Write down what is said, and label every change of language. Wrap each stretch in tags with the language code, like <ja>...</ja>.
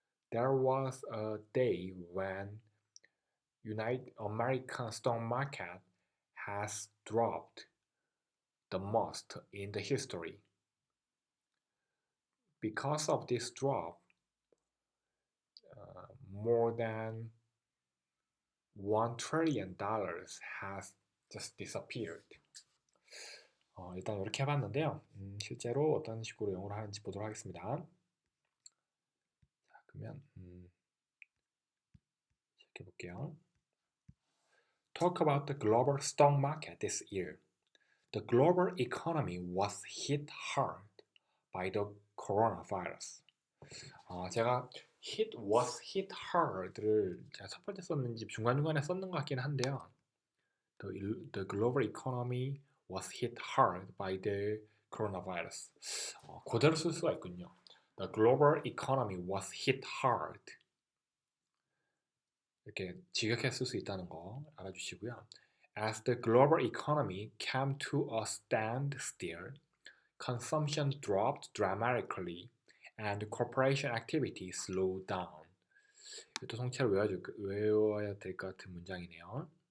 <en>There was a day when American stock market has dropped the most in the history. Because of this drop, more than $1 trillion has just disappeared.</en> <ko>일단 이렇게 해봤는데요. 실제로 어떤 식으로 영어를 하는지 보도록 하겠습니다. 자, 그러면 시작해볼게요.</ko> <en>Talk about the global stock market this year. The global economy was hit hard by the coronavirus.</en> <ko>제가</ko> <en>was hit hard</en> <ko>를 제가 첫 번째 썼는지 중간중간에 썼는 것 같긴 한데요.</ko> <en>The global economy was hit hard by the coronavirus.</en> <ko>그대로 쓸 수가 있군요.</ko> <en>The global economy was hit hard.</en> <ko>이렇게 직역해 쓸 수 있다는 거 알아주시고요.</ko> <en>As the global economy came to a standstill, consumption dropped dramatically and corporation activity slowed down.</en> <ko>이것도 통째로 외워야 될 것 같은 문장이네요.</ko>